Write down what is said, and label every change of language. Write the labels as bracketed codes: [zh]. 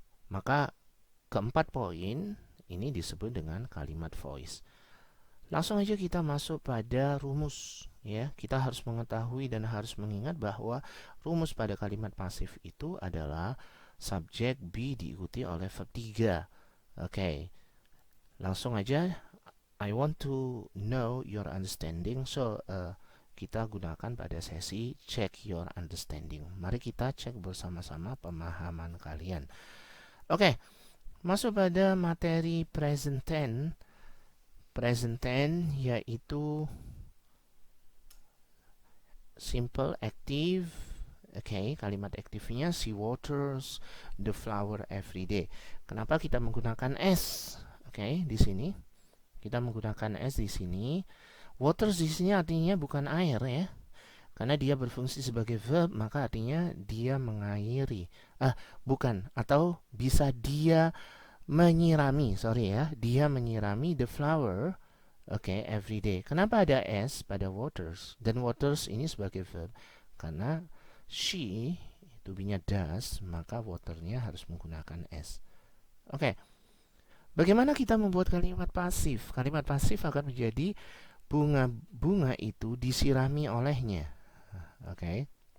[id] Maka keempat poin ini disebut dengan kalimat voice. Langsung aja kita masuk pada rumus. Ya, kita harus mengetahui dan harus mengingat bahwa rumus pada kalimat pasif itu adalah subjek be diikuti oleh verb 3. Oke. Langsung aja, [en] I want to know your understanding. [id] So, kita gunakan pada sesi [en] check your understanding. [id] Mari kita cek bersama-sama pemahaman kalian. Oke. Masuk pada materi present tense. Present tense yaitu simple, active. Oke, kalimat aktifnya [en] she waters the flower every day. [id] Kenapa kita menggunakan s? Oke, di sini kita menggunakan s di sini. Waters di sini artinya bukan air ya. Karena dia berfungsi sebagai verb, maka artinya dia mengairi. Bukan, atau bisa dia menyirami, sorry ya. Dia menyirami [en] the flower every day. [id] Kenapa ada s pada waters? Dan waters ini sebagai verb karena she itu be-nya does, maka waternya harus menggunakan s. Oke. Bagaimana kita membuat kalimat pasif? Kalimat pasif akan menjadi bunga-bunga itu disirami olehnya. Oke.